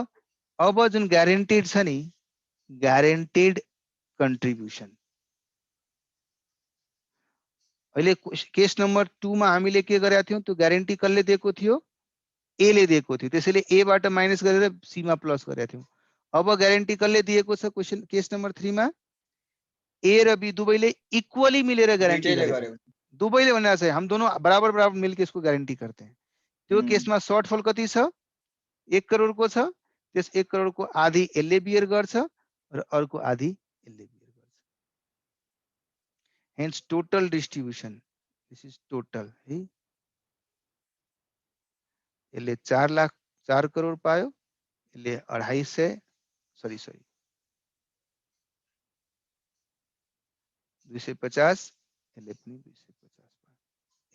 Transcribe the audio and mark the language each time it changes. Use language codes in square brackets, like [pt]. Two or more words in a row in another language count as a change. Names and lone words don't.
[ne] अब जुन ग्यारेन्टेड छ नि, [en] guaranteed contribution, [ne] अहिले [en] case number [ne] 2 मा हामीले के गरेका थियौं, त्यो ग्यारेन्टी कसले दिएको थियो, ए ले दिएको थियो, त्यसैले ए बाट माइनस गरेर सी मा प्लस गरेका थियौं। अब ग्यारेन्टी कसले दिएको छ क्वेशन [en] case number [ne] 3 मा, ए र बी दुवैले इक्वली मिलेर ग्यारेन्टी गरेको। [hi] दुवैले भनेको छ हम दोनों बराबर बराबर मिलके इसको गारंटी करते हैं। [ne] त्यो केसमा सर्टफल कति छ, 1 करोड को छ। त्यस 1 करोड को आधी एलले बियर गर्छ र अर्को आधी एलले बियर गर्छ। [en] Hence total distribution, this is total है। [ne] यसले 4 करोड पायो, यसले 250 सरी 250, यसले पनि 250 पायो।